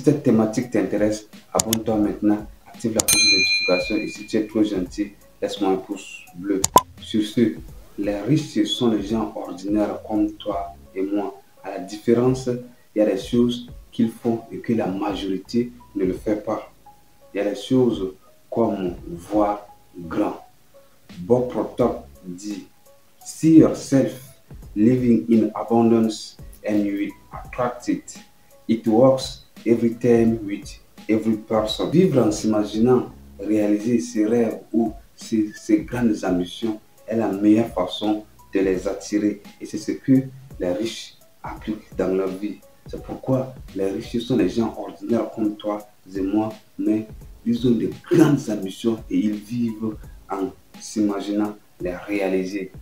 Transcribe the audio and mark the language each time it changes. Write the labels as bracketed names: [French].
[French] Si cette thématique t'intéresse, abonne-toi maintenant, active la cloche de notification et si tu es trop gentil, laisse-moi un pouce bleu. Sur ce, les riches, ce sont les gens ordinaires comme toi et moi. À la différence, il y a des choses qu'ils font et que la majorité ne le fait pas. Il y a des choses comme voir grand. [English] Bob Proctor dit, see yourself living in abundance and you will attract it. It works every time with every person. [French] Vivre en s'imaginant réaliser ses rêves ou ses grandes ambitions est la meilleure façon de les attirer. Et c'est ce que les riches appliquent dans leur vie. C'est pourquoi les riches sont des gens ordinaires comme toi et moi, mais ils ont de grandes ambitions et ils vivent en s'imaginant les réaliser.